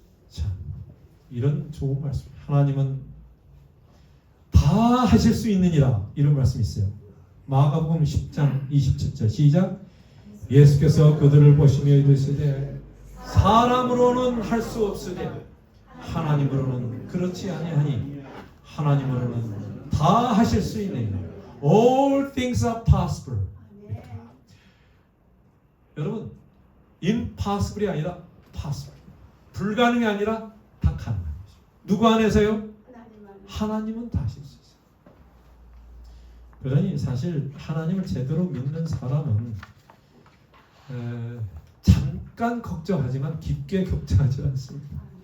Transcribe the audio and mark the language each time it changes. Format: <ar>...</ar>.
<ko>자, 이런 좋은 말씀. 하나님은 다 하실 수 있느니라. 이런 말씀이 있어요. 마가복음 10장 27절 시작. 예수께서 그들을 보시며 이르시되 사람으로는 할 수 없으되 하나님으로는 그렇지 아니하니 하나님으로는 다 하실 수 있느니라.</ko> <en>All things are possible.</en> <ko>여러분 impossible이 아니라 possible. 불가능이 아니라 다 가능한 것이죠. 누구 안에서요? 하나님은 다 하실 수 있어요. 그러니 사실 하나님을 제대로 믿는 사람은 잠깐 걱정하지만 깊게 걱정하지 않습니다.</ko>